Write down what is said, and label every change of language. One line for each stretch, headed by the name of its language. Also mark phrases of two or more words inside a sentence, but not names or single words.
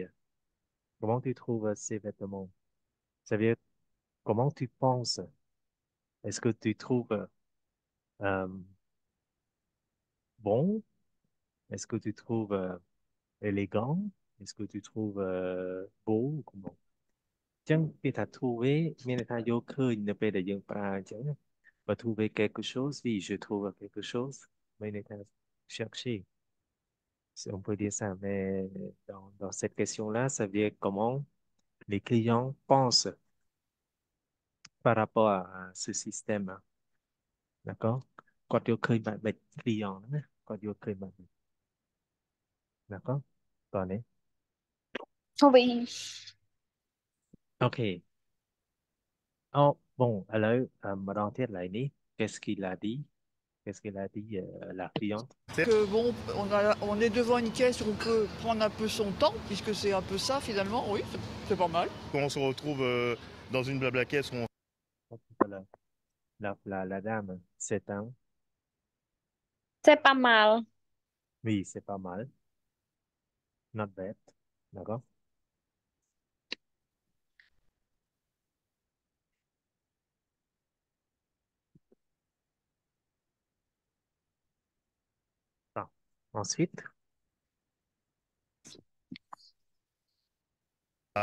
French: Comment tu trouves ces vêtements? Ça veut dire, comment tu penses? Est-ce que tu trouves euh, bon? Est-ce que tu trouves élégant? Est-ce que tu trouves beau? Ou comment?
Khmer: ចឹងគេថា
French: trouver
Khmer: មានន័យថាយកឃើញនៅពេលដែលយើងប្រើអញ្ចឹងបើ
French: trouver quelque chose oui je trouve quelque chose
Khmer: មានន័យថា
French: chercher on peut dire ça mais dans cette question-là ça veut dire comment les clients pensent par rapport à ce système d'accord
Khmer: គាត់យកឃើញបែបម៉េច client ហ្នឹងណាគាត់យកឃើញបែបម៉េច
French: d'accord
Khmer: តោះនេះ
French: Oui. OK oh bon alors
Khmer: ម្ដងទៀតឡើយនេះ
French: qu'est-ce qu'il a dit qu'est-ce qu'il a dit la cliente Que bon, on est devant une caisse où on peut prendre un peu son temps, puisque c'est un peu ça finalement, oui, c'est pas mal. Quand on se retrouve dans une blabla caisse où on Voilà. La dame, 7 ans. C'est pas mal. Oui, c'est pas mal.
English: Not bad.
French: D'accord? Ah. Ensuite,